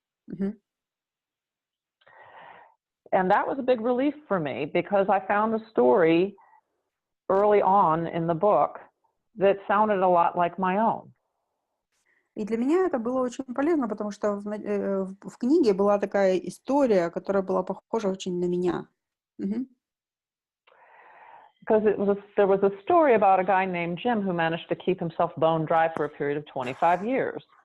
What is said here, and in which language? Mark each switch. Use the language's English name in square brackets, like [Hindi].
[English] Мгм. And that was a big relief for me because I found a story early on in the book that sounded a lot like my own. [Russian] И для меня это было очень полезно, потому что в книге была такая история, которая была похожа очень на меня. Мгм. [English] Because there was a story about a guy named Jim who managed to keep himself bone dry for a period of 25 years.